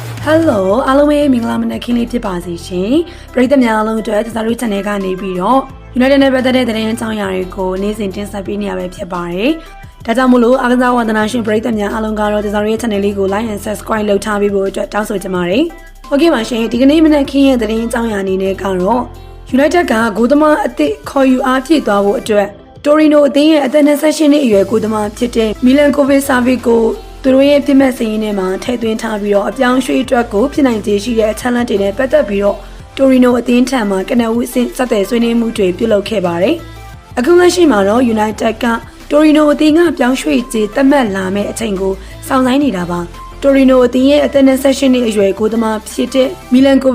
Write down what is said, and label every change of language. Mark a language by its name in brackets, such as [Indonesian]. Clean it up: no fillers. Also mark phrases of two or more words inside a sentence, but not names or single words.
[Burmese] Hello အားလုံးပဲမင်္ဂလာမနက်ခင်းလေးဖြစ်ပါစေရှင်ပရိသတ်များအားလုံးအတွက်သစားတို့ channel ကနေပြီးတော့ United နဲ့ပတ်သက်တဲ့သတင်းအကြောင်းအရာတွေကိုနေ့စဉ်တင်ဆက်ပေးနေရပဲဖြစ်ပါတယ်ဒါကြောင့်မို့လို့အားကစားဝါသနာရှင်ပရိသတ်များအားလုံးကတော့သ စားတို့ရဲ့ channel လေးကို [English] like and subscribe [Burmese] လုပ်ထားပေးဖို့အတွက်တောင်းဆိုချင်ပါတယ်ဟုတ်ကဲ့ပါရှင်ဒီကနေ့မနက်ခင်းရဲ့သတင်းအကြောင်းအရာအနေနဲ့ကတော့ United ကဂိုးသမားအသစ်ခေါ် ယူအားဖြည့်သွားဖို့အတွက်တိုရီနိုအသင်းရဲ့အသက်28နှစ်အရွယ်ဂိုးသမားဖြစ်တဲ့မီလန်ကိုဗစ်ဆာဗစ်ကိုသူတို့ရဲ့ပြစ်မှတ်စရင်းထဲမှာထည့်သွင်းထားပြီးတော့အပြောင်းရွှေ့အတွက်ကိုဖြစ်နိုင်ခြေရှိတဲ့အချက်အလက်တွေနဲ့ပတ်သက်ပြီးတော့တိုရီနိုအသင်းထံမှကနဦးအဆင့်စတဲ့ဆွေးနွေးမှုတွေပြုလုပ်ခဲ့ပါတယ်။အခုလက်ရှိမှာတော့ United ကတိုရီနိုအသင်းကပြောင်းရွှေ့ခြေသတ်မှတ်လာမယ့်အချိန်ကိုစောင့်ဆိုင်းနေတာပါ။တိုရီနိုအသင်းရဲ့အသက်28နှစ်အရွယ်ဂိုးသမားဖြစ်တဲ့မီလန်ကိုဗ